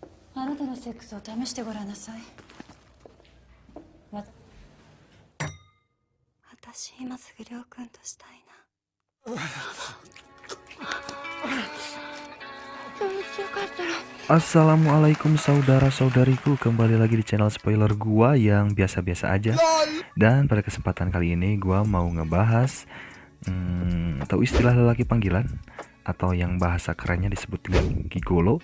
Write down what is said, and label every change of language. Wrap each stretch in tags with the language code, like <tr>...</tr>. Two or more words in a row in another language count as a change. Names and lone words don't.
<ja>あなたのセックスを試してごらんなさい。私今すぐりょうくんとしたいな。</ja> <id>Assalamualaikum saudara-saudariku, kembali lagi di channel spoiler gua yang biasa-biasa aja. Dan pada kesempatan kali ini gua mau ngebahas atau istilah lelaki panggilan atau yang bahasa kerennya disebut dengan gigolo.</id>